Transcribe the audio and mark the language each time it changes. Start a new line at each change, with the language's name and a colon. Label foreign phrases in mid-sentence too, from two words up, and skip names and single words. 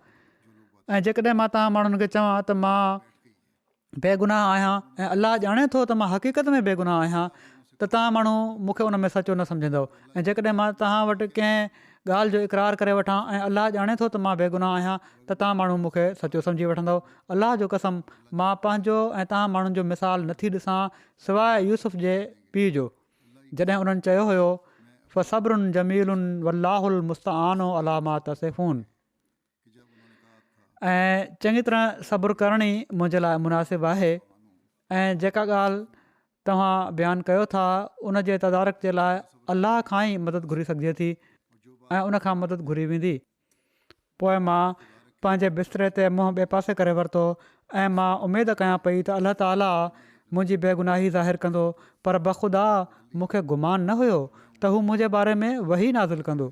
Sindhi: ऐं जेकॾहिं मां तव्हां माण्हुनि खे चवां त मां बेगुनाह आहियां ऐं अलाह ॼाणे थो त मां हक़ीक़त में बेगुनाह आहियां त तव्हां माण्हू मूंखे उन में सचो न सम्झंदव। ऐं जेकॾहिं मां तव्हां वटि कंहिं ॻाल्हि जो इक़रार करे वठां ऐं अलाह ॼाणे थो त मां बेगुनाह आहियां त तव्हां माण्हू मूंखे सचो सम्झी वठंदव। अलाह जो कसम मां पंहिंजो ऐं तव्हां माण्हुनि जो मिसाल नथी ॾिसां सवाइ यूसुफ जे पीउ जो, जॾहिं उन्हनि चयो हुयो
Arabic: فصبر جميل والله المستعان على ما تصفون.
Sindhi: ऐं चङी तरह सब्रु करणी मुंहिंजे लाइ मुनासिबु आहे ऐं जेका ॻाल्हि तव्हां बयानु कयो था उन जे तदारक जे लाइ अलाह खां ई मदद घुरी सघिजे थी ऐं उनखां मदद घुरी वेंदी। पोइ मां पंहिंजे बिस्तरे ते मुंहुं ॿिए पासे करे वरितो ऐं मां उमेदु कयां पई त अलाह ताला मुंहिंजी बेगुनाही ज़ाहिरु कंदो, पर बख़ुदा मूंखे गुमान न हुयो त हू मुंहिंजे बारे में वही नाज़िल कंदो।